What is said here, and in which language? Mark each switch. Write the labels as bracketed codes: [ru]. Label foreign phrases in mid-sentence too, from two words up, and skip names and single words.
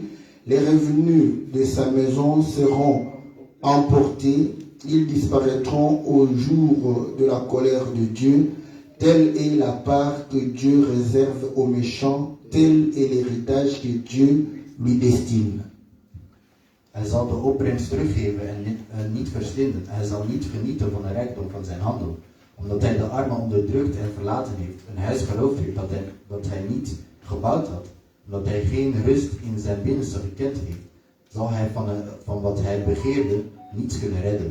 [fr] Les revenus de sa maison seront emportés. Ils disparaîtront au jour de la colère de Dieu. Telle est la part que Dieu réserve aux méchants. Tel est l'héritage que Dieu lui destine. [nl] Hij zal de opbrengst teruggeven en niet verslinden. Hij zal niet genieten van de rijkdom van zijn handel. Omdat hij de armen onderdrukt en verlaten heeft, een huis geroofd heeft dat hij niet gebouwd had. Omdat hij geen rust in zijn binnenste gekend heeft, zal hij van wat hij begeerde niets kunnen redden.